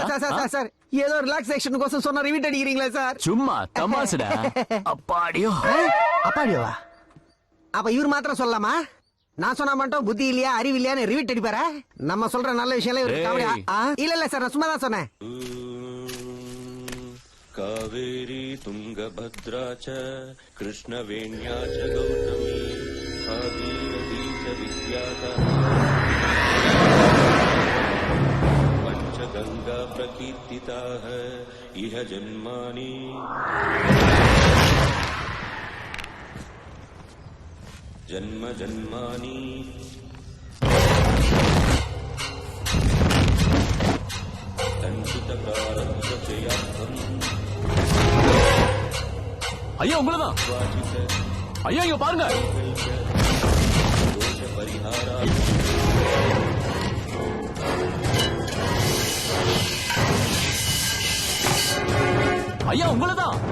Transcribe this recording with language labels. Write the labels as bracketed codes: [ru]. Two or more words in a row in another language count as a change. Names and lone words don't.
[ta] சார் சார் சார் சார், ஏதோ ரிலாக்ஸேஷன் கோசம் சொன்னா ரிவீட் அடிக்கிறீங்களா சார்? சும்மா தமாசுடா. அப்பாடியோ. அப்பாடியோவா? அப்ப இவர் மாத்திரம் சொல்லலாமா? நான் சொன்னா மட்டும் புத்தி இல்லையா, அறிவு இல்லையான்னு ரிவீட் அடிப்பாரா? நம்ம சொல்ற நல்ல விஷயம் இல்ல இல்ல சார், நான் சும்மா தான் சொன்னேன். [sa] कावेरी तुंगभद्रा च कृष्णवेण्या च गौतमी भागीरथी च विद्याता पंचगंगा प्रकीर्तिताः इह जन्मानि जन्म जन्मानि संचित प्रारब्ध जयार्थम् [ta] ஐயா உங்களதான். ஐயா இங்க பாருங்க. ஐயா உங்களதான்.